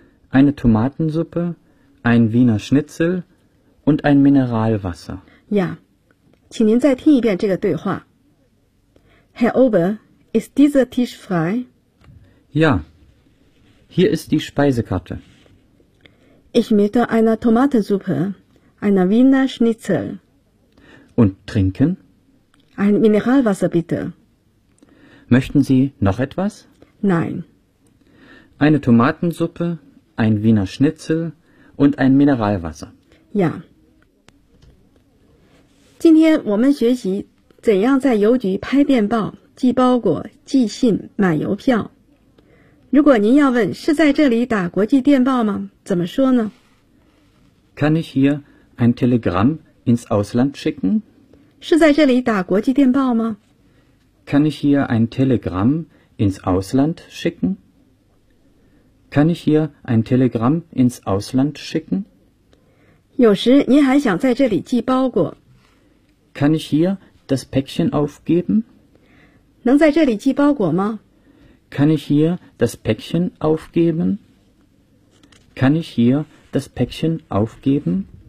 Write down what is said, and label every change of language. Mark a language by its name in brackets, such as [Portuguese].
[German] Eine Tomatensuppe, ein Wiener Schnitzel und ein Mineralwasser. Ja. [Chinese] 请您再听一遍这个对话。 [German] Herr Ober, ist dieser Tisch frei? Ja, hier ist die Speisekarte. Ich möchte eine Tomatensuppe, eine Wiener Schnitzel. Und trinken? Ein Mineralwasser bitte. Möchten Sie noch etwas? Nein. Eine Tomatensuppe, ein Wiener Schnitzel und ein Mineralwasser. Ja. [Chinese] 今天我们学习怎样在邮局拍电报、寄包裹、寄信、买邮票。如果您要问是在这里打国际电报吗？怎么说呢 [German] ？Kann ich hier ein Telegramm ins Ausland schicken？ [Chinese] 是在这里打国际电报吗 [German] ？Kann ich hier ein Telegramm ins Ausland schicken？ Kann ich hier ein Telegramm ins Ausland schicken？ [Chinese] 有时您还想在这里寄包裹。 [German] Kann ich hier das Päckchen aufgeben? [Chinese] 能在这里寄包裹吗 [German] ？Kann ich hier das Päckchen aufgeben? Kann ich hier das Päckchen aufgeben?